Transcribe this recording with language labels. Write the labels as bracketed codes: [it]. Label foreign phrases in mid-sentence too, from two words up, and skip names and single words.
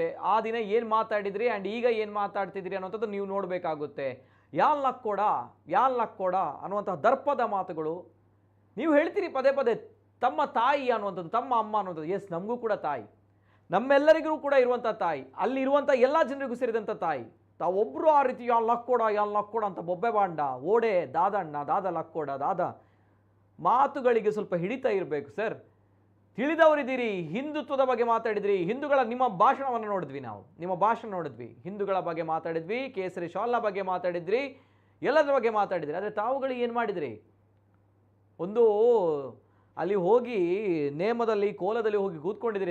[kn] ಆ ದಿನ ಏನು ಮಾತಾಡಿದ್ರಿ ಆ್ಯಂಡ್ ಈಗ ಏನು ಮಾತಾಡ್ತಿದ್ರಿ ಅನ್ನೋಂಥದ್ದು ನೀವು ನೋಡಬೇಕಾಗುತ್ತೆ. [tcy] ಯಾನ್ ಲಕ್ಕೋಡ [kn] ಅನ್ನುವಂತಹ ದರ್ಪದ ಮಾತುಗಳು ನೀವು ಹೇಳ್ತೀರಿ ಪದೇ ಪದೇ. ತಮ್ಮ ತಾಯಿ ಅನ್ನುವಂಥದ್ದು, ತಮ್ಮ ಅಮ್ಮ ಅನ್ನುವಂಥದ್ದು, ಎಸ್ ನಮಗೂ ಕೂಡ ತಾಯಿ, ನಮ್ಮೆಲ್ಲರಿಗೂ ಕೂಡ ಇರುವಂಥ ತಾಯಿ, ಅಲ್ಲಿರುವಂಥ ಎಲ್ಲ ಜನರಿಗೂ ಸೇರಿದಂಥ ತಾಯಿ. ತಾವೊಬ್ಬರು ಆ ರೀತಿ [tcy] ಯಾನ್ ಲಕ್ಕೋಡ [kn] ಅಂತ ಬೊಬ್ಬೆ [tcy] ಬಾಂಡ ಓಡೆ ದಾದಣ್ಣ ದಾದ ಲಕ್ಕೋಡ ದಾದ [kn] ಮಾತುಗಳಿಗೆ ಸ್ವಲ್ಪ ಹಿಡಿತಾ ಇರಬೇಕು ಸರ್. ತಿಳಿದವರಿದ್ದೀರಿ, ಹಿಂದುತ್ವದ ಬಗ್ಗೆ ಮಾತಾಡಿದ್ರಿ, ಹಿಂದೂಗಳ ನಿಮ್ಮ ಭಾಷಣವನ್ನು ನೋಡಿದ್ವಿ, ನಾವು ನಿಮ್ಮ ಭಾಷಣ ನೋಡಿದ್ವಿ, ಹಿಂದೂಗಳ ಬಗ್ಗೆ ಮಾತಾಡಿದ್ವಿ, ಕೇಸರಿ ಶಾಲ್ನ ಬಗ್ಗೆ ಮಾತಾಡಿದ್ರಿ, ಎಲ್ಲದರ ಬಗ್ಗೆ ಮಾತಾಡಿದ್ರಿ. ಆದರೆ ತಾವುಗಳು ಏನು ಮಾಡಿದ್ರಿ? ಒಂದು ಅಲ್ಲಿ ಹೋಗಿ ನೇಮದಲ್ಲಿ ಕೋಲದಲ್ಲಿ ಹೋಗಿ ಕೂತ್ಕೊಂಡಿದ್ದೀರಿ.